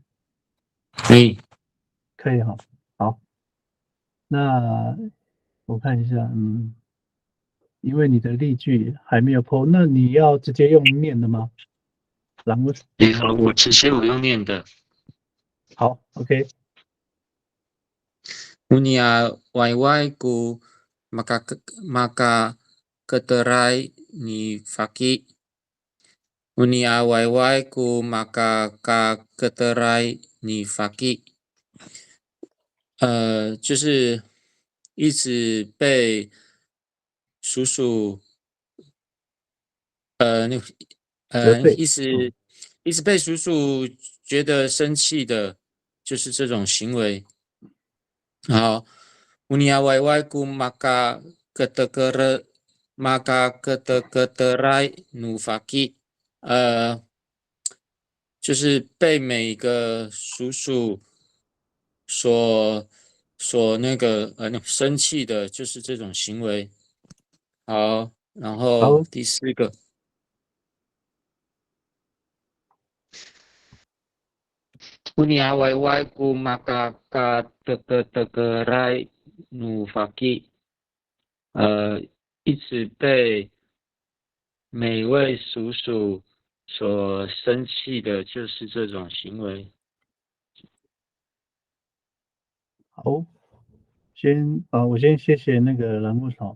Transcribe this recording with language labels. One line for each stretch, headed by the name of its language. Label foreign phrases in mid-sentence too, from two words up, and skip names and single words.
Chinese: 可以。可以哈。好，那我看一下，因为你的例句还没有 po，那你要直接用念的吗？栏目我直接我用念的。好 ，OK。
Amis: Unia wai ku maka keterai ni faki. Unia wai ku maka keterai ni faki。
Chinese: 就是一直被叔叔责备，一直被叔叔觉得生气的，就是这种行为。
Amis: 好 ，unia wai ku maka keterai nu faki。
Chinese: 就是被每个叔叔所那个生气的，就是这种行为。好，然后好，第4 个。
Amis: Unia wai ku maka keterai nu faki。
Chinese: 一直被每位叔叔所生气的，就是这种行为。好，我先谢谢那个栏目草。